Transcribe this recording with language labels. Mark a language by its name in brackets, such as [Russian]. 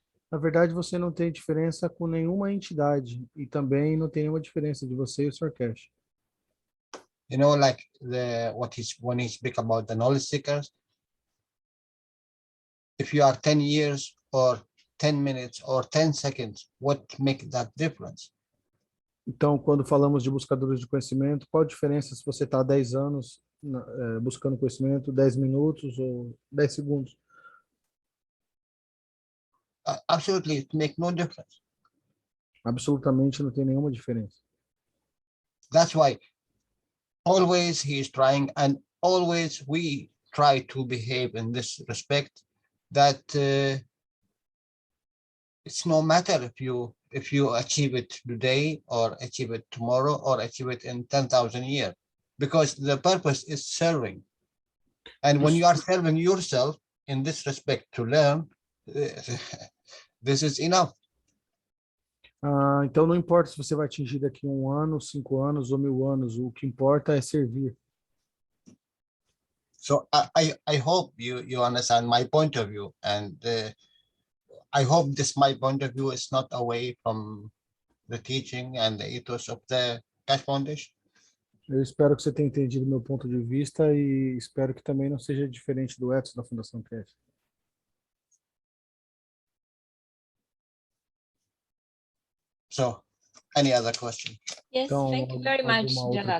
[Portuguese] Na verdade, você não tem diferença com nenhuma entidade e também não tem nenhuma diferença de você e o Sr. Cash. [English] You know, like when he speak about the knowledge seekers, if you are 10 years or 10 minutes or 10 seconds, what make that difference? [Portuguese] Então, quando falamos de buscadores de conhecimento, qual a diferença se você está há 10 anos buscando conhecimento, 10 minutos ou 10 segundos? [English] Absolutely, it make no difference. [Portuguese] Absolutamente não tem nenhuma diferença. [English] That's why always he is trying, and always we try to behave in this respect, that it's no matter if you achieve it today or achieve it tomorrow or achieve it in 10,000 years, because the purpose is serving. And when you are serving yourself in this respect to learn, this is enough. [Portuguese] Então não importa se você vai atingir daqui 1 ano, 5 anos ou 1000 anos, o que importa é servir. [English] So I hope you understand my point of view, and I hope my point of view is not away from the teaching and the ethos of the Cash Foundation. [Portuguese] Eu espero que você tenha entendido meu ponto de vista e espero que também não seja diferente do ethos da Fundação Cash. [English] So, any other question? Yes, [Portuguese] Então, [English] thank you very much, [Portuguese] alguma outra [English] Jalal.